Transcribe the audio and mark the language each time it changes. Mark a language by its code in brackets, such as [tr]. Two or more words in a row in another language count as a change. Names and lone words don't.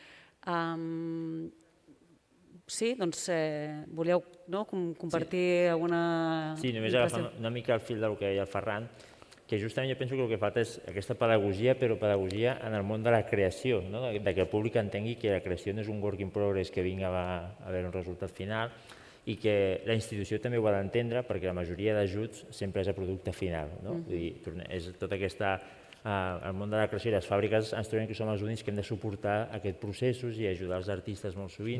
[ca] Sí, doncs volíeu compartir alguna... Sí, només agafant una mica el fil del que deia el Ferran, que justament jo penso que el que falta és aquesta pedagogia, però pedagogia en el món de la creació, que el públic entengui que la creació no és un [en] work in progress [ca] que vinga a veure un resultat final, i que la institució també ho ha d'entendre perquè la majoria d'ajuts sempre és a producte final. Vull dir, és tota aquesta... Al món de la creació i les fàbriques ens trobem que som els únics que hem de suportar aquests processos i ajudar els artistes molt sovint.